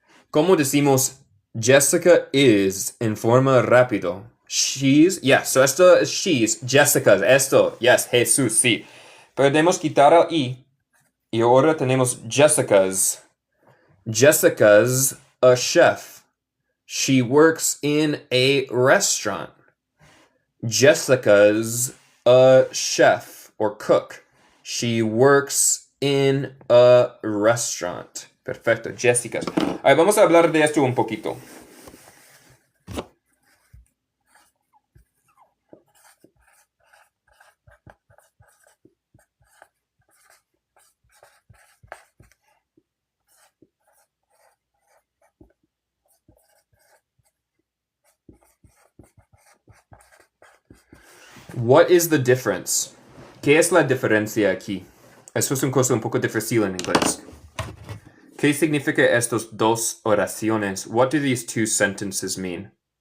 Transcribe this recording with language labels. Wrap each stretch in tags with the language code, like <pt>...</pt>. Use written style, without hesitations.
<es>¿Cómo decimos</es> <en>Jessica is</en> <es>en forma rápido?</es> <en>She's, yes, so esto es she's, Jessica's, esto, yes, Jesús, sí.</en> <es>Podemos quitar el y ahora tenemos Jessica's.</es> <en>Jessica's a chef. She works in a restaurant. Jessica's a chef or cook. She works in a restaurant.</en> <es>Perfecto, Jessica's. A ver, vamos a hablar de esto un poquito.</es> <en>What is the difference?</en> <es>¿Qué es la diferencia aquí? Eso es una cosa un poco difícil en inglés. ¿Qué significa estas dos oraciones?</es> <en>What do these two sentences mean?</en>